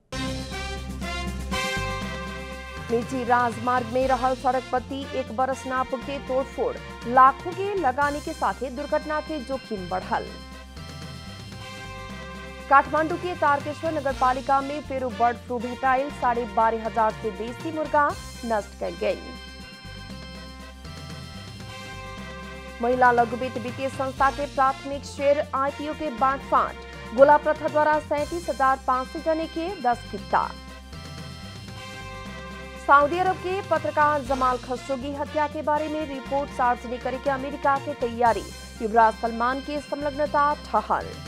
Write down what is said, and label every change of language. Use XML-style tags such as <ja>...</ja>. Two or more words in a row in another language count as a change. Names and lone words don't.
<bho>निजी राजमार्ग में रहल सड़क पट्टी 1 बरस ना पुगते तोड़फोड़, लाखों के लगानी के साथ दुर्घटना के जोखिम बढ़ल। काठमांडू के तारकेश्वर नगरपालिका में फेरू बर्ड फ्लू भेटाइल, 12,500 से बेसी मुर्गा नष्ट कल गई। महिला लघुवित्त वित्तीय संस्था के प्राथमिक शेयर IPO के बाँटफाँट, गोला प्रथा द्वारा 37,500 जने के 10 किता। सऊदी अरब के पत्रकार जमाल खशोगी हत्या के बारे में रिपोर्ट सार्वजनिक करे के अमेरिका के तैयारी, युवराज सलमान के संलग्नता ठहर।</bho>